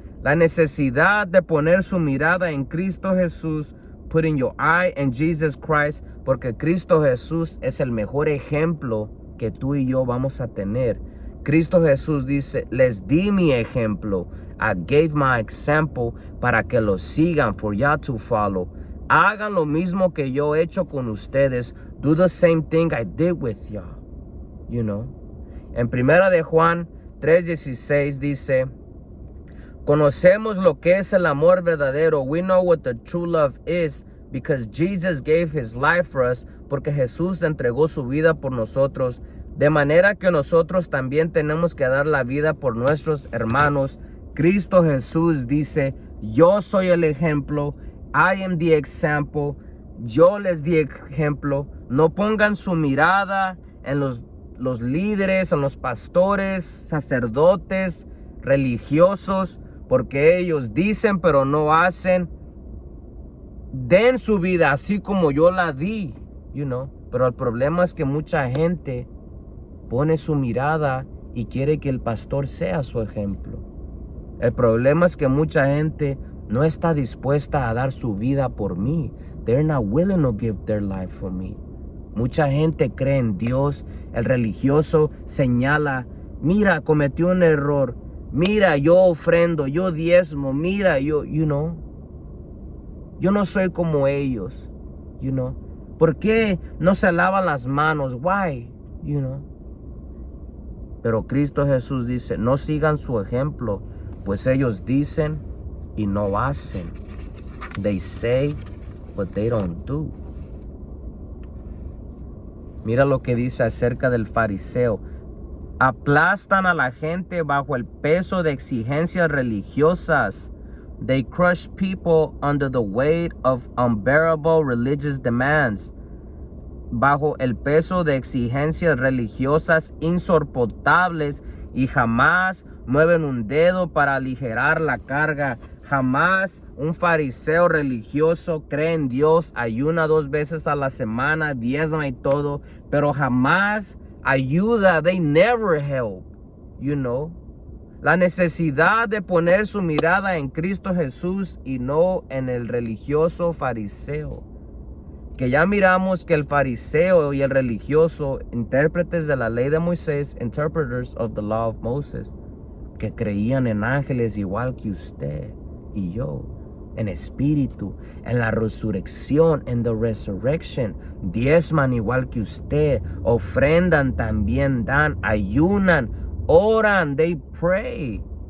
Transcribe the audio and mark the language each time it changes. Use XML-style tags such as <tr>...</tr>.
<es>La necesidad de poner su mirada en Cristo Jesús,</es> <en>putting your eye in Jesus Christ,</en> <es>porque Cristo Jesús es el mejor ejemplo que tú y yo vamos a tener. Cristo Jesús dice, les di mi ejemplo,</es> <en>I gave my example,</en> <es>para que lo sigan,</es> <en>for y'all to follow.</en> <es>Hagan lo mismo que yo he hecho con ustedes.</es> <en>Do the same thing I did with y'all. You know.</en> <es>En 1 de Juan 3:16 dice, conocemos lo que es el amor verdadero.</es> <en>We know what the true love is, because Jesus gave his life for us,</en> <es>porque Jesús entregó su vida por nosotros. De manera que nosotros también tenemos que dar la vida por nuestros hermanos. Cristo Jesús dice, yo soy el ejemplo.</es> <en>I am the example.</en> <es>Yo les di ejemplo. No pongan su mirada en los líderes, en los pastores, sacerdotes, religiosos, porque ellos dicen pero no hacen. Den su vida así como yo la di,</es> <en>you know.</en> <es>Pero el problema es que mucha gente pone su mirada y quiere que el pastor sea su ejemplo. El problema es que mucha gente no está dispuesta a dar su vida por mí.</es> <en>They're not willing to give their life for me.</en> <es>Mucha gente cree en Dios. El religioso señala, mira, cometí un error. Mira, yo ofrendo, yo diezmo. Mira, yo,</es> <en>you know.</en> <es>Yo no soy como ellos,</es> <en>you know.</en> <es>¿Por qué no se lavan las manos?</es> <en>Why, you know.</en> <es>Pero Cristo Jesús dice, no sigan su ejemplo, pues ellos dicen y no hacen.</es> <en>They say, but they don't do.</en> <es>Mira lo que dice acerca del fariseo. Aplastan a la gente bajo el peso de exigencias religiosas.</es> <en>They crush people under the weight of unbearable religious demands.</en> <es>Bajo el peso de exigencias religiosas insoportables, y jamás mueven un dedo para aligerar la carga. Jamás un fariseo religioso cree en Dios, ayuna 2 veces a la semana, diezma y todo, pero jamás ayuda.</es> <en>They never help, you know.</en> <es>La necesidad de poner su mirada en Cristo Jesús y no en el religioso fariseo. Que ya miramos que el fariseo y el religioso, intérpretes de la ley de Moisés,</es> <en>interpreters of the law of Moses,</en> <es>que creían en ángeles igual que usted y yo, en espíritu, en la resurrección, en</es> <en>the resurrection,</en> <es>diezman igual que usted, ofrendan también, dan, ayunan, oran,</es> <en>they pray.</en>